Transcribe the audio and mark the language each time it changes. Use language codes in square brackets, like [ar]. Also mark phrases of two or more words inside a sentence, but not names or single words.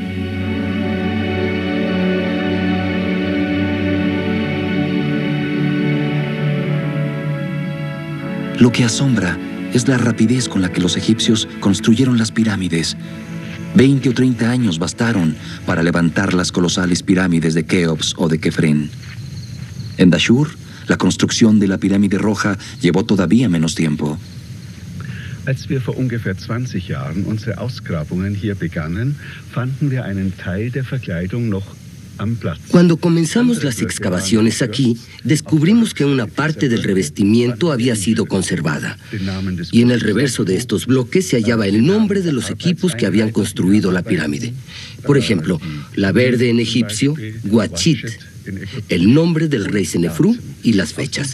[es] Lo que asombra es la rapidez con la que los egipcios construyeron las pirámides. 20 o 30 años bastaron para levantar las colosales pirámides de Keops o de Kefren. En Dashur, la construcción de la pirámide roja llevó todavía menos tiempo. [de] Als wir vor ungefähr 20 Jahren unsere Ausgrabungen hier begannen, fanden wir einen Teil der Verkleidung noch am Platz. [es] Cuando comenzamos las excavaciones aquí, descubrimos que una parte del revestimiento había sido conservada. Y en el reverso de estos bloques se hallaba el nombre de los equipos que habían construido la pirámide. Por ejemplo, la verde en egipcio, Guachit, el nombre del rey Senefru y las fechas.